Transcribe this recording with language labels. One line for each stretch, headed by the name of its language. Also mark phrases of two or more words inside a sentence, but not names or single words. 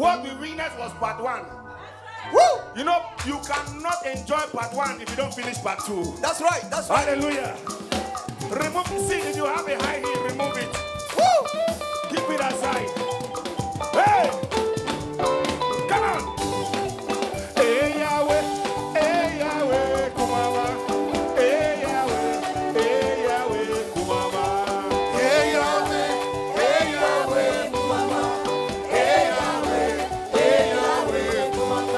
English: What we witnessed was part 1. Woo! You know, you cannot enjoy part 1 if you don't finish part 2. That's right. That's right. Hallelujah. Remove, see, if you have a high heel, remove it. Woo! Keep it aside. Hey! Come on. Hey Yahweh, Kumama. Hey Yahweh, Kumama. Hey Yahweh, Kumama. Hey Yahweh, Kumama.